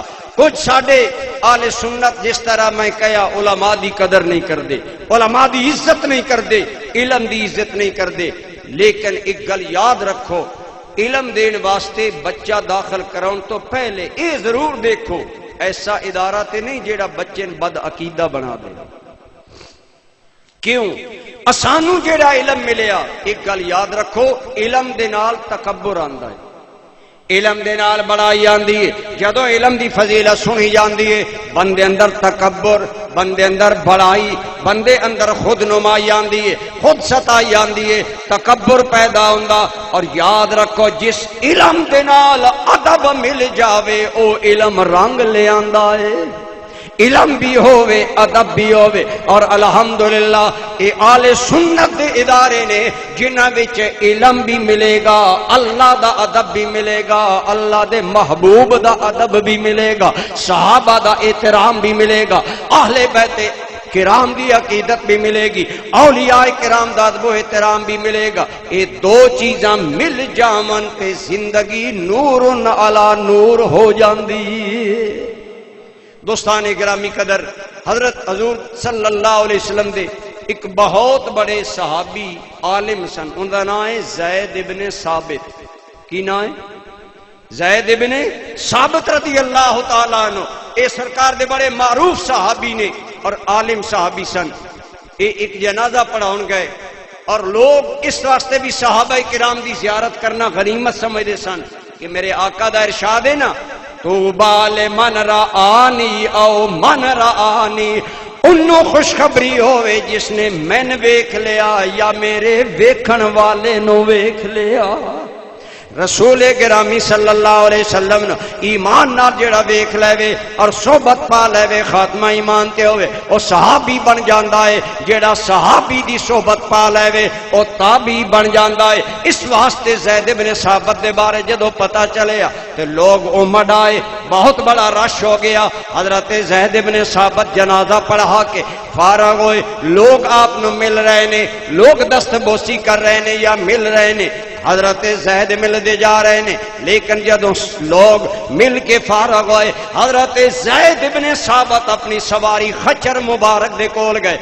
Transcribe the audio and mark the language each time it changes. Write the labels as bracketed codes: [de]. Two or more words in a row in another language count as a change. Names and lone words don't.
[pa] کچھ ساڑے آل سنت جس طرح میں کہا علماء دی قدر نہیں کر دے، علماء دی عزت نہیں کر دے، علم دی عزت نہیں کر دے۔ لیکن ایک گل یاد رکھو، علم دین واسطے بچہ داخل کراؤن تو پہلے اے ضرور دیکھو ایسا ادارہ تے نہیں جیڑا بچے بد عقیدہ بنا دے۔ کیوں؟ اسانو جیڑا علم ملیا، ایک گل یاد رکھو، علم دے نال تکبر آندا ہے، علم دے نال بڑائی آندی ہے۔ جدو علم دی فضیلت سنی جاندی ہے، بندے اندر تکبر، بندے اندر بڑائی، بندے اندر خود نمائی آندی ہے، خود ستائی آندی ہے، تکبر پیدا ہوندا۔ اور یاد رکھو جس علم دے نال ادب مل جاوے او علم رنگ لے آندا ہے، علم بھی ہووے ادب بھی ہووے۔ اور الحمدللہ اے آل سنت دے ادارے نے جنہاں وچ علم بھی ملے گا، اللہ دا ادب بھی ملے گا، اللہ دے محبوب دا ادب بھی ملے گا، صحابہ دا احترام بھی ملے گا، اہل بیت کرام دی عقیدت بھی ملے گی، اولیاء کرام دا ادب و احترام بھی ملے گا۔ یہ دو چیزاں مل جاون تے زندگی [ar] نور علی نور [pa] ہو جاندی ہے۔ دوستان گرامی قدر، حضرت حضور صلی اللہ علیہ وسلم دے ایک بہت بڑے صحابی عالم سن، [ur] ان کا نام ہے [pa] زید ابن ثابت۔ کی نام ہے؟ زید ابن ثابت رضی اللہ تعالیٰ عنہ۔ اے سرکار دے بڑے معروف صحابی نے اور عالم صحابی سن۔ اے ایک جنازہ پڑھاؤن گئے، اور لوگ اس واسطے بھی صحابہ کرام دی زیارت کرنا غنیمت سمجھتے سن کہ میرے آقا دا ارشاد ہے نا [ar] طوبی لمن رآنی او من رآنی، [pa] انہوں خوشخبری ہوئے جس نے میں ویکھ لیا یا میرے ویکھن والے نو ویکھ لیا۔ رسول گرامی صلی اللہ علیہ وسلم نے ایمان نال جڑا ویکھ لے اور صحبت پا لے خاتمہ ایمان تے ہوئے او صحابی بن جاندا ہے، جڑا صحابی دی صحبت پا لے او تابعی بن جاندا ہے۔ اس واسطے زید بن ثابت دے بارے جدوں پتہ چلیا تے لوگ امڈ آئے، بہت بڑا رش ہو گیا۔ حضرت زید بن ثابت جنازہ پڑھا کے فارغ ہوئے، لوگ آپ نو مل رہے نے، لوگ دست بوسی کر رہے نے یا مل رہے نے، حضرت زید مل دے جا رہے نے، لیکن جدوں لوگ مل کے فارغ ہوئے حضرت زید بن ثابت اپنی سواری خچر مبارک دے کول گئے۔